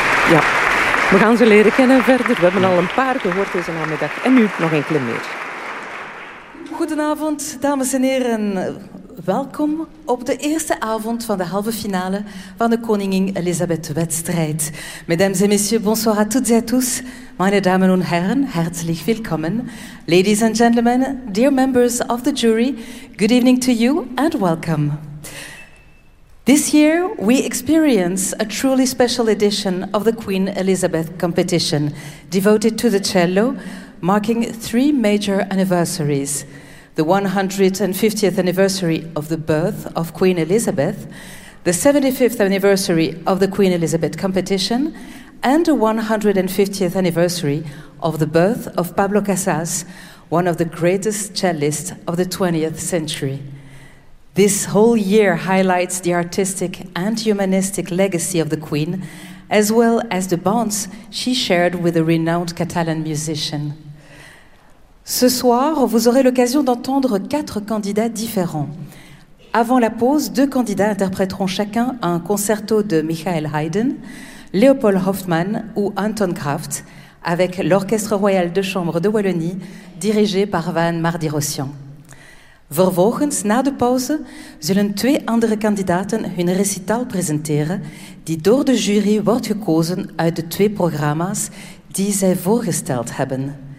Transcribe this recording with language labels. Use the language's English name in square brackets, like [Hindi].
[Dutch] Ja, we gaan ze leren kennen verder. We hebben al een paar gehoord deze namiddag. En nu nog enkele meer. Goedenavond, dames en heren. Welkom op de eerste avond van de halve finale van de Koningin Elisabeth wedstrijd. [French] Mesdames et messieurs, bonsoir à toutes et à tous. [German] Meine Damen und Herren, herzlich willkommen. [English] Ladies and gentlemen, dear members of the jury, good evening to you and welcome. This year, we experience a truly special edition of the Queen Elizabeth competition devoted to the cello, marking three major anniversaries. The 150th anniversary of the birth of Queen Elizabeth, the 75th anniversary of the Queen Elizabeth competition, and the 150th anniversary of the birth of Pablo Casals, one of the greatest cellists of the 20th century. This whole year highlights the artistic and humanistic legacy of the Queen, as well as the bonds she shared with a renowned Catalan musician. [French] Ce soir, vous aurez l'occasion d'entendre quatre candidats différents. Avant la pause, deux candidats interpréteront chacun un concerto de Michael Haydn, Leopold Hoffmann ou Anton Kraft, avec l'Orchestre Royal de Chambre de Wallonie, dirigé par Van Mardirossian. [Dutch] Vervolgens, na de pauze, zullen twee andere kandidaten hun recitaal presenteren die door de jury wordt gekozen uit de twee programma's die zij voorgesteld hebben.